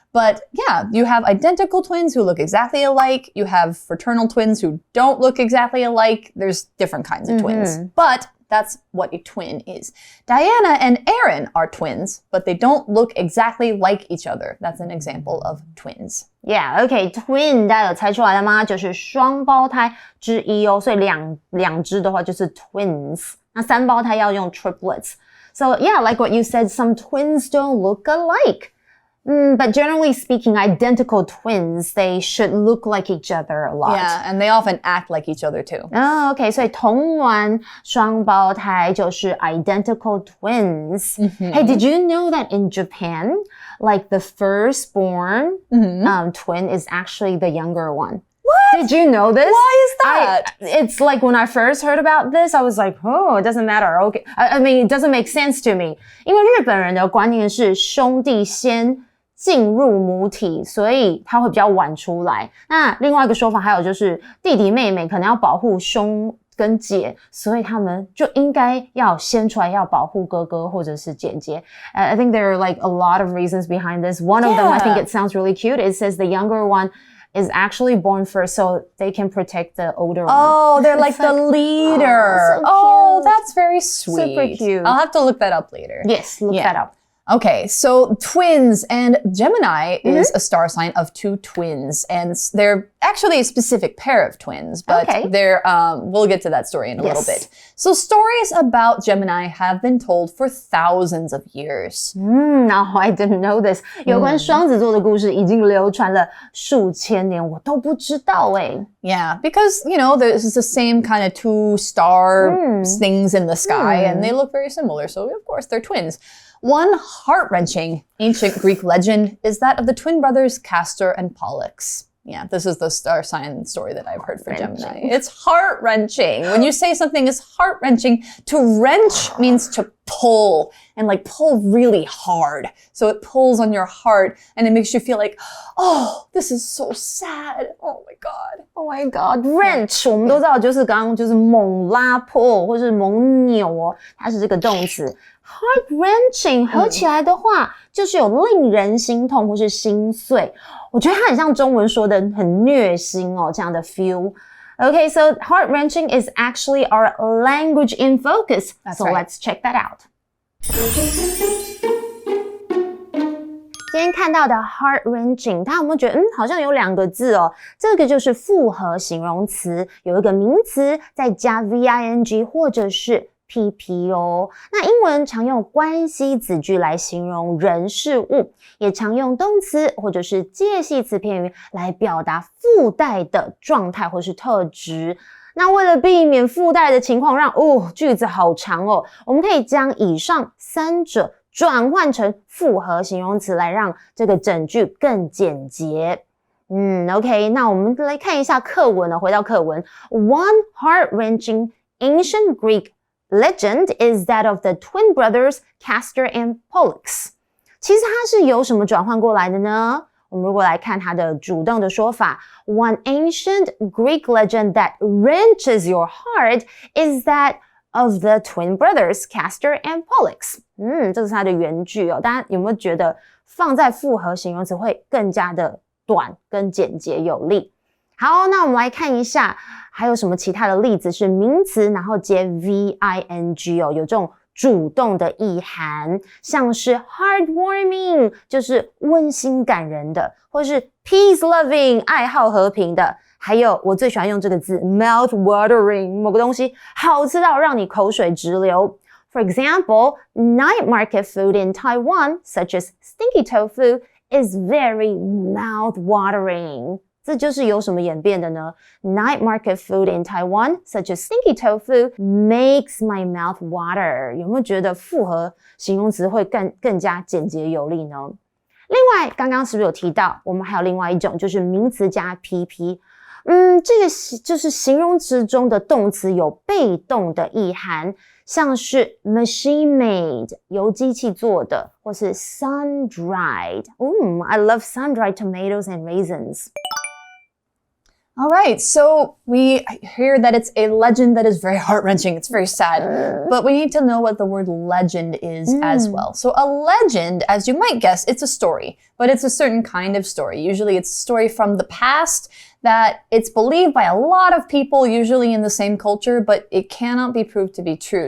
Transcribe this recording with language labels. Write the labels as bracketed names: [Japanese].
[English] But yeah, you have identical twins who look exactly alike. You have fraternal twins who don't look exactly alike. There's different kinds of twins. But that's what a twin is. Diana and Aaron are twins, but they don't look exactly like each other. That's an example of twins. Yeah, okay, [Chinese] twin 大家有猜出来了吗？就是双胞胎之一哦，所以两只的话就是 twins。那3胞胎要用 triplets。 [English] So yeah, like what you said, some twins don't look alike. But generally speaking, identical twins, they should look like each other a lot. Yeah, and they often act like each other too. Oh, okay. [Chinese] 所以同卵双胞胎就是 [English] identical twins. Hey, did you know that in Japan, like the firstborn twin is actually the younger one? What? Did you know this? Why is that? It's like when I first heard about this, I was like, oh, it doesn't matter. Okay. I mean, it doesn't make sense to me. [Chinese] 因为日本人的观念是兄弟先进入母体，所以他会比较晚出来。那另外一个说法还有就是弟弟妹妹可能要保护兄跟姐，所以他们就应该要先出来要保护哥哥或者是姐姐。 [English] I think there are like a lot of reasons behind this. One of them, I think it sounds really cute. It says the younger one is actually born first so they can protect the older one. Oh, they're like the leader. So cute. That's very sweet. Super cute. I'll have to look that up later. Yes, look that up. Okay, so twins, and Gemini is a star sign of two twins, and they're actually a specific pair of twins, but they're we'll get to that story in a little bit. So stories about Gemini have been told for thousands of years. No, I didn't know this. [Chinese] 有关双子座的故事已经流传了数千年，我都不知道欸。 [English] Yeah, because, you know, there's the same kind of two star things in the sky, and they look very similar, so of course they're twins. One heart-wrenching ancient Greek legend is that of the twin brothers Castor and Pollux. Yeah, this is the star sign story that I've heard for Gemini. It's heart-wrenching. When you say something is heart-wrenching, to wrench means to pull, and like pull really hard. So it pulls on your heart, and it makes you feel like, oh, this is so sad. Oh my God. Oh my God, [Chinese] wrench 我们都知道就是刚刚就是猛拉破或是猛扭哦，它是这个动词。 Heart-wrenching 合起来的话，就是有令人心痛或是心碎。我觉得它很像中文说的很虐心哦，这样的 feel. [English] Okay, so heart-wrenching is actually our language in focus. So let's check that out. [Chinese] 今天看到的 heart-wrenching， 大家有没有觉得好像有两个字哦？这个就是复合形容词，有一个名词再加 VING 或者是PP 哦。那英文常用关系子句来形容人事物，也常用动词或者是介系词片语来表达附带的状态或是特质。那为了避免附带的情况让句子好长哦，我们可以将以上三者转换成复合形容词来让这个整句更简洁。 OK， 那我们来看一下课文哦，回到课文。 [English] One heart-wrenching ancient Greek legend is that of the twin brothers Castor and Pollux. [Chinese] 其实它是由什么转换过来的呢？我们如果来看它的主动的说法 [English] One ancient Greek legend that wrenches your heart is that of the twin brothers Castor and Pollux. [Chinese] 这是它的原句哦。大家有没有觉得放在复合形容词会更加的短跟简洁有力？好，那我们来看一下还有什么其他的例子是名词然后接 VING 哦，有这种主动的意涵，像是 heartwarming 就是温馨感人的，或是 peace-loving 爱好和平的，还有我最喜欢用这个字 mouth-watering 某个东西好吃到让你口水直流。 [English] For example, night market food in Taiwan, such as stinky tofu, is very mouth-watering. [Chinese] 这就是由什么演变的呢？ [English] Night market food in Taiwan, such as stinky tofu, makes my mouth water. [Chinese] 有没有觉得复合形容词会更加简洁有力呢？另外，刚刚是不是有提到，我们还有另外一种，就是名词加 PP。这个就是形容词中的动词有被动的意涵，像是 machine made 由机器做的，或是 sun dried. [English] I love sun dried tomatoes and raisins. All right, so we hear that it's a legend that is very heart-wrenching. It's very sad, but we need to know what the word legend is as well. So a legend, as you might guess, it's a story, but it's a certain kind of story. Usually it's a story from the past that it's believed by a lot of people, usually in the same culture, but it cannot be proved to be true.